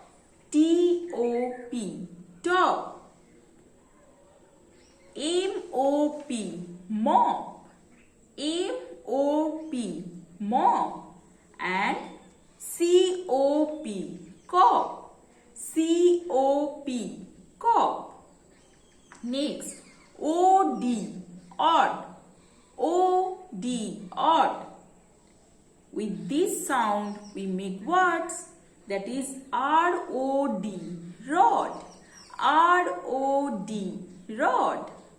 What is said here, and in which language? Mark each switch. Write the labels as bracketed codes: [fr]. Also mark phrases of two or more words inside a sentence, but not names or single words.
[en] T-O-P, top. M-O-P, mop. M-O-P, mop. And C-O-P, cop. C-O-P, cop. Next, O-D, odd. O-D, odd. With this sound, we make words. That is R-O-D, rod. R-O-D, rod.